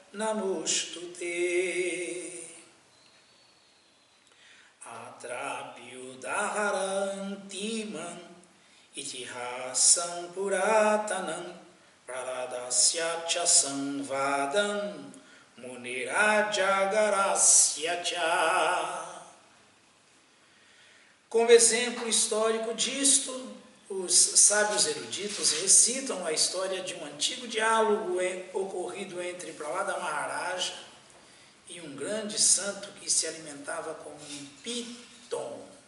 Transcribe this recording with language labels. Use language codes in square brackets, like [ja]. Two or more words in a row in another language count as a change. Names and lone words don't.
[sa] Namostute Atrapyudaharantiman Itihasam Puratanam Praladasya Cha Samvadam Munirajagarasya Cha. [pt] Como exemplo histórico disto, os sábios eruditos recitam a história de um antigo diálogo ocorrido entre Prahlada Maharaja e um grande santo que se alimentava como um Piton.